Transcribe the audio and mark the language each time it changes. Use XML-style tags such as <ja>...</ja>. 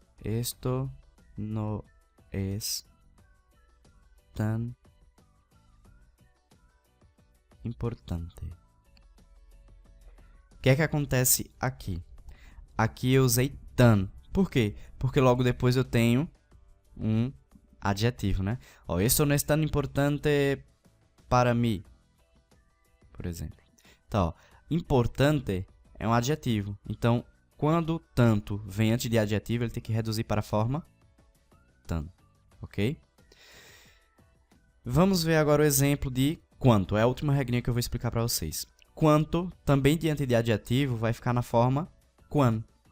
<es>Esto no es tan importante.</es> <pt>O que é que acontece aqui? Aqui eu usei tan. Por quê? Porque logo depois eu tenho um adjetivo, né?</pt> <es>Ó, esto no es tan importante</es> <pt>para mim, por exemplo. Então, ó, importante é um adjetivo. Então, quando tanto vem antes de adjetivo, ele tem que reduzir para a forma tan, ok? Vamos ver agora o exemplo de quanto. É a última regrinha que eu vou explicar para vocês. Quanto, também diante de adjetivo, vai ficar na forma quan.</pt>